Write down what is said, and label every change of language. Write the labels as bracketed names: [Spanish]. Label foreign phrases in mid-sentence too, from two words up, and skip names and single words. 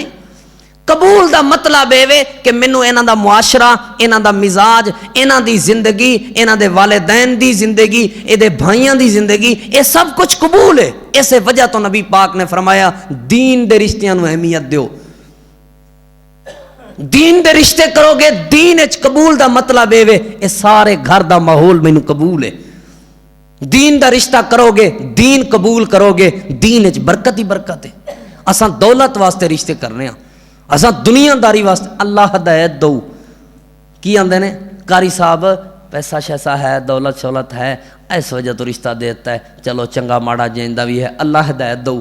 [Punjabi] قبول دا مطلب اے کہ مینوں انہاں دا معاشرہ، انہاں دا مزاج، انہاں دی زندگی، انہاں دے والدین دی زندگی، اے دے بھائیاں دی زندگی، اے سب کچھ قبول ہے۔ اس وجہ تو نبی پاک نے فرمایا دین دے رشتیاں نوں اہمیت دیو، دین دے رشتے کرو گے، دین اچ قبول دا مطلب اے سارے گھر دا ماحول مینوں قبول ہے۔ دین دا رشتہ کرو گے، دین قبول کرو گے، دین اچ برکت ہی برکت ہے۔ اساں دولت واسطے رشتے کرنے ہاں، اساں دنیا داری واسطے، اللہ ہدایت دو کی آندے نے قاری صاحب پیسہ شیسا ہے، دولت شولت ہے، اس وجہ تو رشتہ دیتا ہے، چلو چنگا ماڑا جیندا بھی ہے، اللہ ہدایت دو۔